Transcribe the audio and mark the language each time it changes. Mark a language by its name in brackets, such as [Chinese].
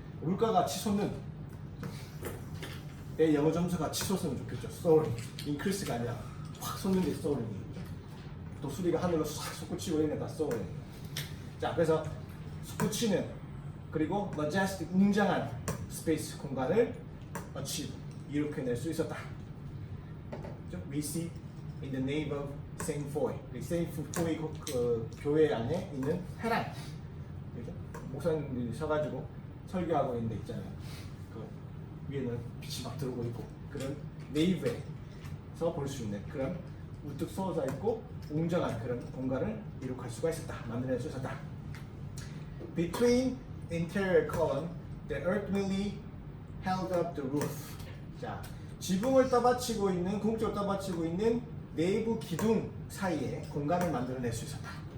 [Korean] 물가가 치솟는. 내 영어 점수가 치솟으면 좋겠죠. soaring. increase가 아니라 확 솟는 게 soaring이에요. 도수리가 하늘로 싹 솟구치고 있는 게 다 soaring이에요. 자, 그래서 솟구치는 그리고 majestic, 웅장한 스페이스 공간을 achieve, 이렇게 낼 수 있었다. [English] We see in the nave of Saint Foy. [Korean] Saint Foy 그 교회 안에 있는 회랑, 그죠? 목사님들이 서가지고 설교하고 있는 데 있잖아요. 그 위에는 빛이 막 들어오고 있고 그런 네이브에서 볼 수 있는 그런 우뚝 솟아 있고 웅장한 그런 공간을 이룩할 수가 있었다. 만들어낼 수 있었다. [English] Between interior column, the earth really held up the roof. [Korean] 자, 지붕을 떠받치고 있는, 궁극적으로 떠받치고 있는 내부 기둥 사이에 공간을 만들어낼 수 있었다.